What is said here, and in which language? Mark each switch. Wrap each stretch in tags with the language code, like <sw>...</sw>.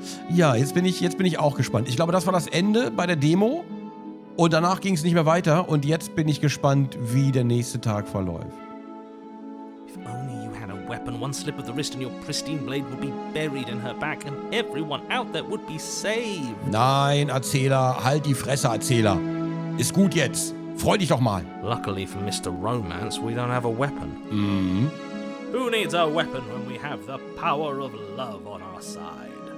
<de>Ja, jetzt bin ich auch gespannt. Ich glaube, das war das Ende bei der Demo. Und danach ging es nicht mehr weiter. Und jetzt bin ich gespannt, wie der nächste Tag verläuft.</de> <en>If only you had a weapon, one slip of the wrist and your pristine blade would be buried in her back and everyone out there would be saved.</en> <de>Nein, Erzähler, halt die Fresse, Erzähler. Ist gut jetzt. Freu dich doch mal.</de> <en>Luckily for Mr. Romance, we don't have a weapon. Mhm. Who needs a weapon when we have the power of love on our side?</en>